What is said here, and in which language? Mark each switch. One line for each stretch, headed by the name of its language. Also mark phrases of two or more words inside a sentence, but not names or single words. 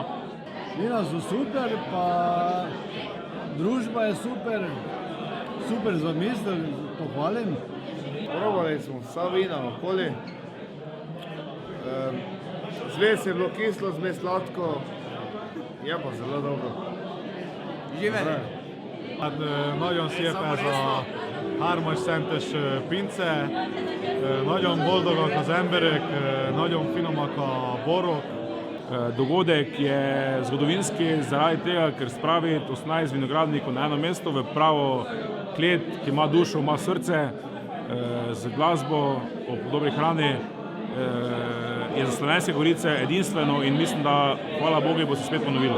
Slovenian: Vina so super, pa družba je super, super zamisel, pohvalim. Probali smo vsa vina okoli. Zmes je bilo kislo, zmes sladko, je pa zelo dobro. Živeli!
Hungarian: Nagyon szépen ez a 3-as szentes pince, nagyon boldogak az emberek, nagyon finomak a borok.
Slovenian: Dogodek je zgodovinski zaradi tega, ker spravi 18 vinogradnikov na eno mesto v pravo klet, ki ima dušo, ima srce, z glasbo, ob dobri hrani. Je za Slovenske Gorice edinstveno in mislim, da hvala Bogu bo se spet ponovilo.